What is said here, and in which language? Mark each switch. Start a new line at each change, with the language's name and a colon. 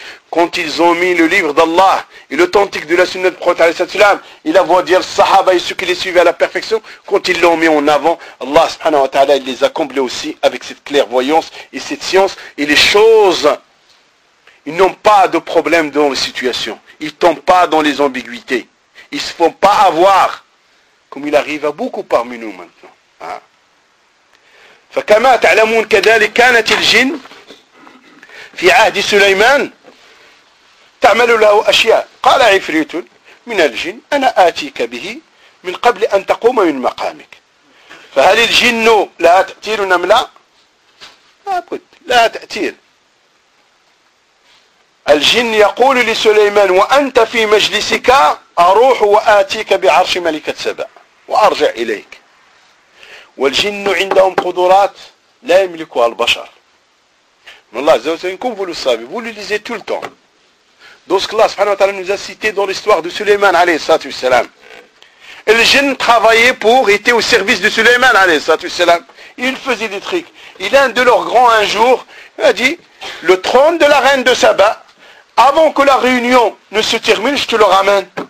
French: Quand ils ont mis le livre d'Allah et l'authentique de la sunna du prophète sallallahu alayhi wa sallam, il a voulu dire sahaba et ceux qui les suivaient à la perfection, quand ils l'ont mis en avant, Allah subhanahu wa ta'ala, il les a comblés aussi avec cette clairvoyance et cette science, et les choses, ils n'ont pas de problème dans les situations, ils ne tombent pas dans les ambiguïtés, ils ne se font pas avoir, comme il arrive à beaucoup parmi nous maintenant.
Arabic: فَكَمَا تَعْلَمُونَ كَدَلِكَ كَانَتِ الْجِنِ في عهد سليمان تعمل له أشياء. قال عفريت من الجن أنا آتيك به من قبل أن تقوم من مقامك. فهل الجن لا تأثير أم لا؟ لابد لا تأثير. الجن يقول لسليمان وأنت في مجلسك أروح وآتيك بعرش ملكة سبع وأرجع إليك. والجن عندهم قدرات لا يملكها البشر.
French: Allah, comme vous le savez, vous le lisez tout le temps. Dans ce que Allah subhanahu wa ta'ala nous a cité dans l'histoire de Suleyman alayhi salatu wassalam. Et le djinn travaillait pour, était au service de Suleyman alayhi salatu wassalam. Il faisait des tricks. Il a un de leurs grands un jour, il a dit, le trône de la reine de Saba, avant que la réunion ne se termine, je te le ramène.